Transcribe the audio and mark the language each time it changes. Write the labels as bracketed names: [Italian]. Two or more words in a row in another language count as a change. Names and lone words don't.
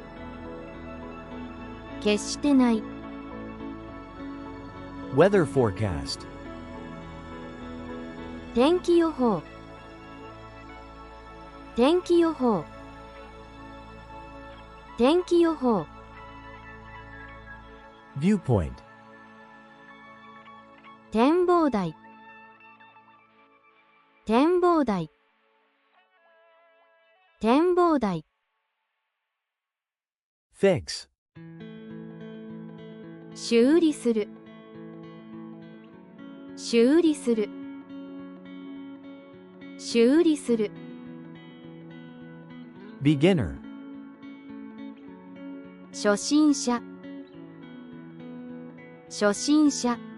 [Japanese] 決してない。 [English] Weather forecast. [Japanese] 天気予報。天気予報。天気予報。 [English] Viewpoint. [Japanese] 展望台。展望台。展望台。 [English] Fix. [Japanese] 修理する。修理する。修理する。 [English] Beginner. [Japanese] 初心者。初心者。